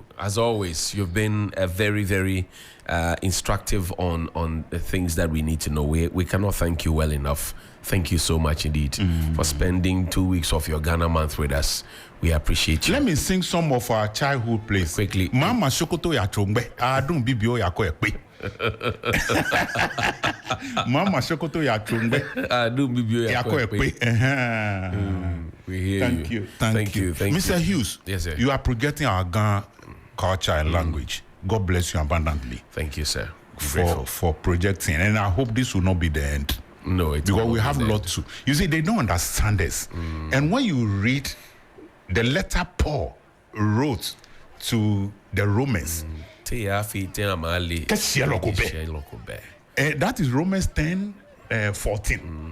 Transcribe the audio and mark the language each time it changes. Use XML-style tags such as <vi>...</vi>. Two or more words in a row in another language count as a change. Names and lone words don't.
<en>As always, you've been very, very instructive on the things that we need to know. We cannot thank you well enough. Thank you so much indeed for spending 2 weeks of your Ghana month with us. We appreciate you. Let me sing some of our childhood plays. Quickly.</en> <yo>Mama Shokoto ya chongbe, adun bibio ya ko ekpe. Mama Shokoto ya chongbe, adun bibio ya ko ekpe.</yo> <en>We hear Thank you. Thank you. Mr. Hughes, yes, sir. You are projecting our Ghana culture and language. God bless you abundantly. Thank you, sir. For projecting, and I hope this will not be the end. No, it's because we have a lot to. You see, they don't understand this. And when you read the letter Paul wrote to the Romans, that is Romans 10:14.</en>